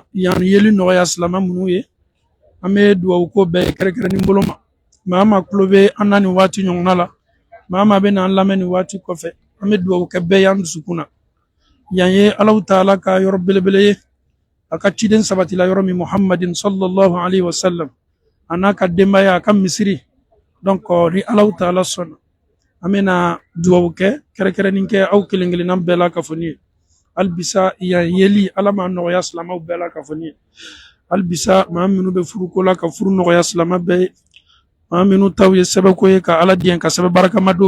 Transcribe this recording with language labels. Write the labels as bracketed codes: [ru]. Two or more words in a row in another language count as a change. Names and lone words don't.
[bm] yan yeli nɔgɔya silama minnu ye an bɛ dugawu ko bɛɛ ye kɛrɛnkɛrɛnnen bolo ma maa ma tulo bɛ an na nin waati ɲɔgɔnna la maa ma bɛ na an lamɛn nin waati kɔfɛ an bɛ dugawu kɛ bɛɛ ye an dusukun na yan ye Alahu Taala ka yɔrɔ belebele ye a ka ciden sabatila yɔrɔ min Muhammadin [ar] صلى الله عليه وسلم [bm] a n'a ka denbaya a ka misiri donc ni Alahu Taala sɔnna an bɛna dugawu kɛ kɛrɛnkɛrɛnnen kɛ aw kelen-kelenna bɛɛ la ka fɔ nin ye halibisa yan yeli Ala ma nɔgɔya silamaw bɛɛ la ka fɔ nin ye halibisa maa minnu bɛ furuko la ka furu nɔgɔya silama bɛɛ ye maa minnu taw ye sɛbɛko ye ka Ala diɲɛ ka sɛbɛ barakama d'o